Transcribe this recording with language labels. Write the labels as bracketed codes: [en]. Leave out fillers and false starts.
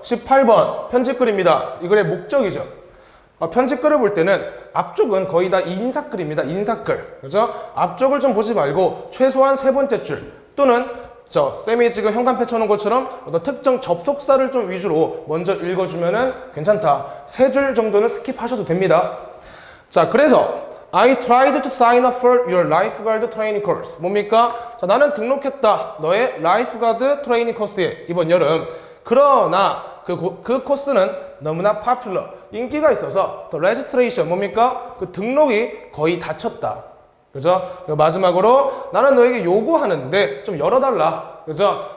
[ko] 18번 편집글입니다. 이 글의 목적이죠. 편집글을 볼 때는 앞쪽은 거의 다 인사글입니다. 인사글. 그죠? 앞쪽을 좀 보지 말고 최소한 세 번째 줄 또는 쌤이 지금 현관 펼쳐놓은 것처럼 어떤 특정 접속사를 좀 위주로 먼저 읽어주면은 괜찮다. 세 줄 정도는 스킵하셔도 됩니다. 자, 그래서 [en] I tried to sign up for your lifeguard training course. [ko] 뭡니까? 자, 나는 등록했다. 너의 라이프가드 트레이닝 코스에 이번 여름. 그러나 그 코스는 너무나 popular. 인기가 있어서 the registration 뭡니까? 그 등록이 거의 닫혔다. 그죠? 마지막으로 나는 너에게 요구하는데 좀 열어달라. 그죠?